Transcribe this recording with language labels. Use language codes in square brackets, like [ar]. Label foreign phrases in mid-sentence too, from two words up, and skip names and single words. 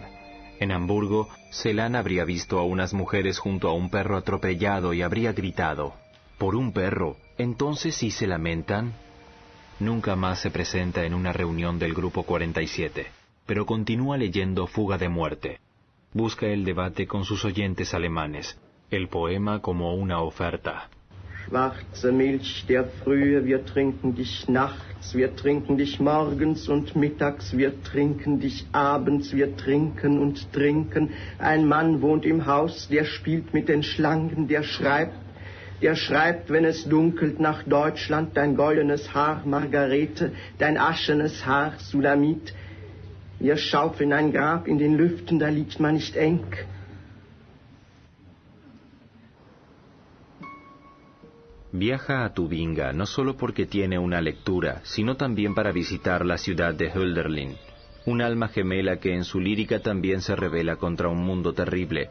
[es] En Hamburgo, Celan habría visto a unas mujeres junto a un perro atropellado y habría gritado: ¿por un perro? ¿Entonces sí se lamentan? Nunca más se presenta en una reunión del Grupo 47, pero continúa leyendo Fuga de muerte. Busca el debate con sus oyentes alemanes, el poema como una oferta. [de] Schwarze Milch der Frühe, wir trinken dich nachts, wir trinken dich morgens und mittags, wir trinken dich abends, wir trinken und trinken. Ein Mann wohnt im Haus, der spielt mit den Schlangen, der schreibt der schreibt, wenn es dunkelt, nach Deutschland, dein goldenes Haar, Margarete, dein aschenes Haar, Sulamit. Wir schaufeln ein Grab in den Lüften, da liegt man nicht eng. [es] Viaja a Tubinga no solo porque tiene una lectura, sino también para visitar la ciudad de Hölderlin, un alma gemela que en su lírica también se revela contra un mundo terrible.